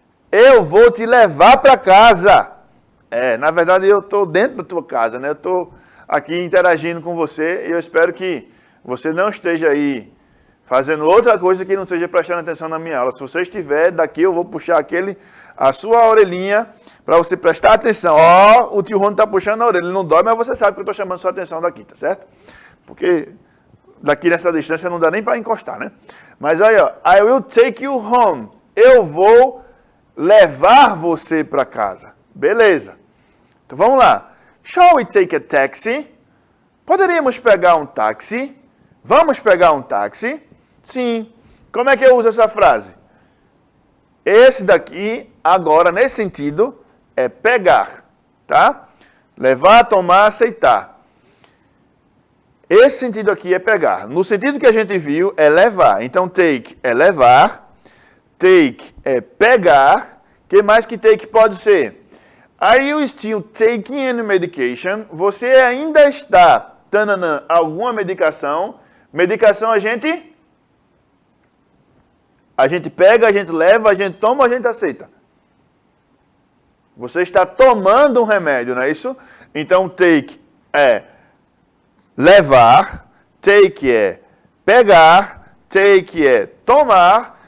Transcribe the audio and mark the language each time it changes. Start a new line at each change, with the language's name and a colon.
Portuguese: Eu vou te levar para casa. Na verdade eu estou dentro da tua casa, né? Eu estou aqui interagindo com você e eu espero que você não esteja aí fazendo outra coisa que não seja prestando atenção na minha aula. Se você estiver, daqui eu vou puxar a sua orelhinha para você prestar atenção. Ó, o tio Rony está puxando a orelha, ele não dói, mas você sabe que eu estou chamando sua atenção daqui, tá certo? Porque daqui nessa distância não dá nem para encostar, né? Mas aí, ó,
English: I will take you home.
Portuguese: Eu vou levar você para casa. Beleza. Então vamos lá.
English: Shall we take a taxi?
Portuguese: Poderíamos pegar um táxi? Vamos pegar um táxi? Sim. Como é que eu uso essa frase? Esse daqui, agora, nesse sentido, é pegar, tá? Levar, tomar, aceitar. Esse sentido aqui é pegar. No sentido que a gente viu, é levar. Então, take é levar. Take é pegar. O que mais que take pode ser?
English: Are you still taking any medication?
Portuguese: Você ainda está, tananã, alguma medicação? Medicação a gente pega, a gente leva, a gente toma, a gente aceita. Você está tomando um remédio, não é isso? Então, take é levar, take é pegar, take é tomar.